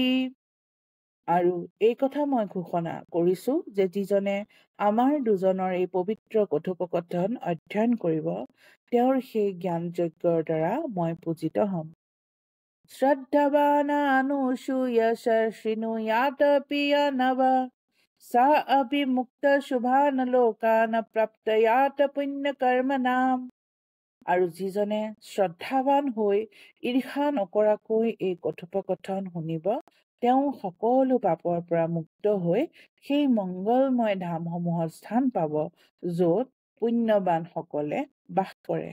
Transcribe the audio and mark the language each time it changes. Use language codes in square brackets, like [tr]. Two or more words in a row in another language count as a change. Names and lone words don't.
[as] আৰু এই কথা মই ঘোষণা কৰিছো যে যিজনে আমাৰ দুজনৰ এই পবিত্ৰ কথোপকথন অধ্যয়ন কৰিব, তেওঁৰ সেই জ্ঞান যজ্ঞৰ দ্বাৰা মই পূজিত হম। [sa] শ্ৰদ্ধাৱান অনুসূয়স্য শৃণুয়াত প্ৰিয় নৱ सा अपि मुक्त शुभान लोकान प्राप्तयात पुण्य कर्मणाम। [as] আৰু যিজনে শ্ৰদ্ধাৱান হৈ ঈৰ্ষা নকৰাকৈ এই কথোপকথন শুনিব, তেওঁ সকলো পাপৰ পৰা মুক্ত হৈ সেই মংগলময় ধামসমূহত স্থান পাব য'ত পুণ্যৱান সকলে বাস কৰে।